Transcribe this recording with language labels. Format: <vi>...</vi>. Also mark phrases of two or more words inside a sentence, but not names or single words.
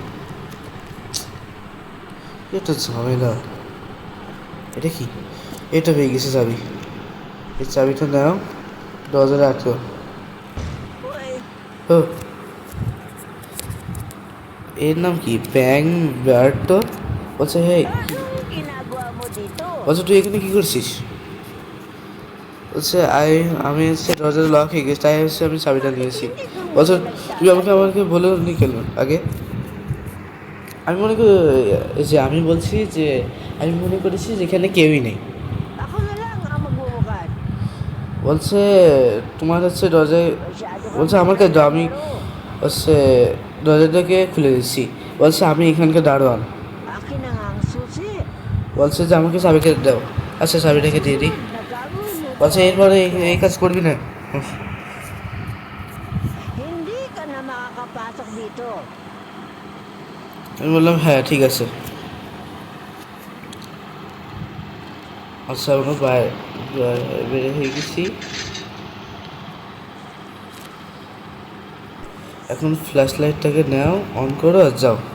<bn>এটা ঝামেলা। এটা কি? এটা পেয়ে গেছে চাবি। এই চাবিটা নাও, দরজাটা আটকো। ও এর নাম কি? ব্যাং ব্যার্টো। বলছে হে,</bn> <tl>Anong ginagawa mo dito?</tl> <bn>বলছে তুই এখানে কি করছিস? বলছে আমি হচ্ছে দরজার লক হয়ে গেছে, তাই হচ্ছে আমি চাবিটা নিয়েছি। বলছে তুই আমাকে বলে নি কেন আগে? আমি মনে করি যে আমি বলছি যে আমি মনে করেছি যে এখানে কেউই নেই।</bn> <tl>Ako na lang ang magbubukas.</tl> <bn>বলছে তোমার হচ্ছে দরজায়</bn> <tl>Masyado</tl> <bn>বলছে আমার কাছে দাও, আমি হচ্ছে দরজাটাকে খুলে দিচ্ছি। বলছে আমি এখানকার দারোয়ান।</bn> <tl>Akin na nga ang susi.</tl> <bn>বলছে যে আমাকে চাবিটা দাও। আচ্ছা চাবিটাকে দিয়ে দিই।</bn> <tl>Susunod na gagawin mo</tl> <bn>বলছে</bn> <tl>to.</tl> <bn>এরপরে এই কাজ করবি না।</bn> <tl>Hindi ka na makakapasok dito.</tl> <bn>আমি বললাম হ্যাঁ ঠিক আছে। আচ্ছা আমরা বের হয়ে গেছি। এখন ফ্ল্যাশ লাইটটাকে নাও, অন করো আর যাও।</bn>